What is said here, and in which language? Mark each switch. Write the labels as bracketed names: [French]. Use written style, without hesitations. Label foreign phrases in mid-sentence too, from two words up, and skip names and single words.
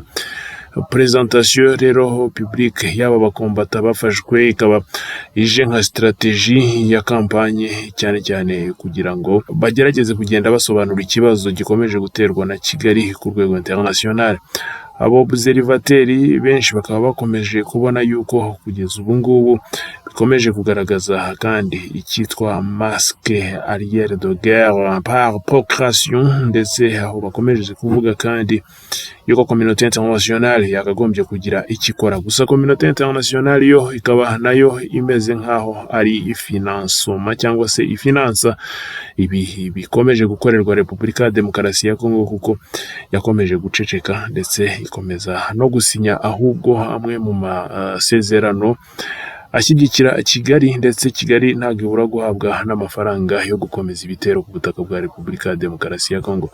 [Kinyarwanda] Presentation rero publique y'aba bakombata bafashwe ikaba ije nka strategie ya kampanye, cyane cyane kugira ngo bagerageze kugenda basobanura ikibazo gikomeje guterwa na Kigali ku rwego international. Abo observateri benshi bakaba bakomeje kubona yuko kugeza ubu ngubu bikomeje kugaragaza kandi icyitwa [French] masque arrière de guerre par procuration, [Kinyarwanda] ndetse aho bakomeje kuvuga kandi yuko [French] communauté internationale [Kinyarwanda] yakagombye kugira ikikora. Gusa [French] communauté internationale [Kinyarwanda] yo ikaba nayo imeze nkaho ari financement cyangwa se ifinansa ibi bikomeje gukorerwa Repubulika ya Demokarasi ya Kongo, kuko yakomeje guceceka ndetse ikomeza no gusinya ahubwo amwe mu masezerano ashyigikira Kigali, ndetse Kigali ntabwo ibura guhabwa n'amafaranga yo gukomeza ibitero ku butaka bwa Repubulika ya Demokarasi ya Kongo.